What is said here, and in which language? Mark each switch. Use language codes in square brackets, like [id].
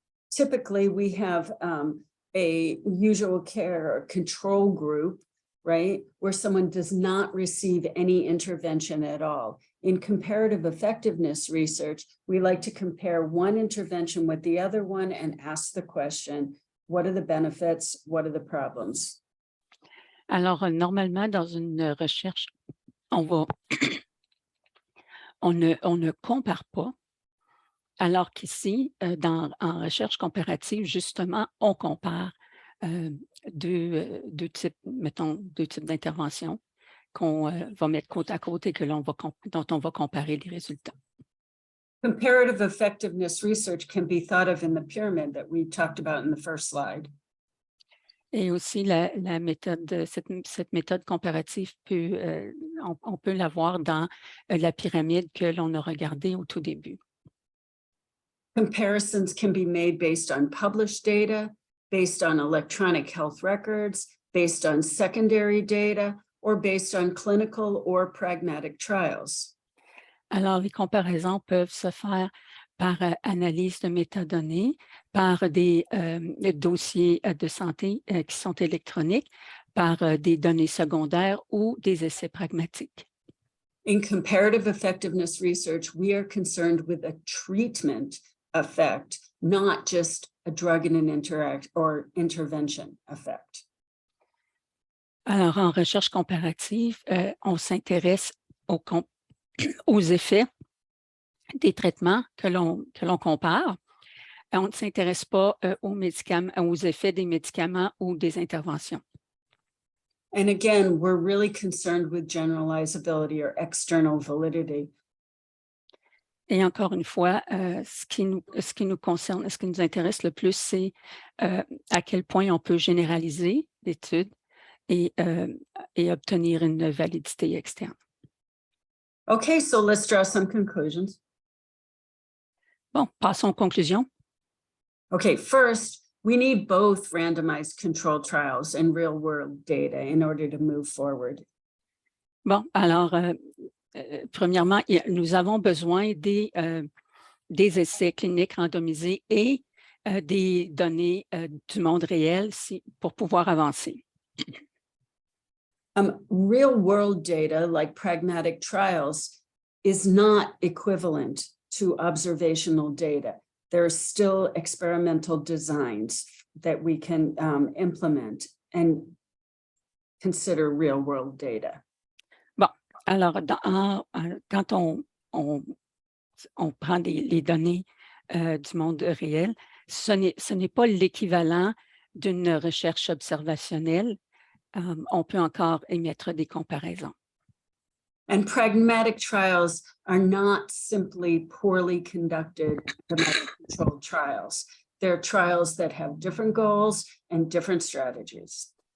[en] Typically, we have a usual care or control group, right, where someone does not receive any intervention at all. In comparative effectiveness research, we like to compare one intervention with the other one and ask the question, what are the benefits? What are the problems? [fr] Alors, normalement, dans une recherche, on ne compare pas, alors qu'ici, en recherche comparative, justement, on compare deux types d'interventions qu'on va mettre côte à côte et dont on va comparer les résultats. [en] Comparative effectiveness research can be thought of in the pyramid that we talked about in the first slide. [fr] Et aussi, la méthode, cette méthode comparative on peut la voir dans la pyramide que l'on a regardée au tout début. [en] Comparisons can be made based on published data, based on electronic health records, based on secondary data, or based on clinical or pragmatic trials. [fr] Alors, les comparaisons peuvent se faire par analyse de métadonnées, par des dossiers de santé qui sont électroniques, par des données secondaires ou des essais pragmatiques. [en] In comparative effectiveness research, we are concerned with a treatment effect, not just a drug and an intervention effect. [fr] Alors, en recherche comparative, on s'intéresse aux effets des traitements que l'on compare. On ne s'intéresse pas aux effets des médicaments ou des interventions. [en] And again, we're really concerned with generalizability or external validity. [fr] Et encore une fois, ce qui nous concerne, ce qui nous intéresse le plus, c'est à quel point on peut généraliser l'étude et obtenir une validité externe. [en] Okay, so let's draw some conclusions. [fr] Bon, passons aux conclusions. [en] Okay, first, we need both randomized controlled trials and real-world data in order to move forward. [fr] Bon, alors, premièrement, nous avons besoin des essais cliniques randomisés et des données du monde réel pour pouvoir avancer. [en] Real-world data, like pragmatic trials, is not equivalent to observational data. There are still experimental designs that we can implement and consider real-world data. [fr] Bon, alors, quand on prend les données du monde réel, ce n'est pas l'équivalent d'une recherche observationnelle. On peut encore émettre des comparaisons. [en] And pragmatic trials are not simply poorly conducted controlled trials. They're trials that have different goals and different strategies.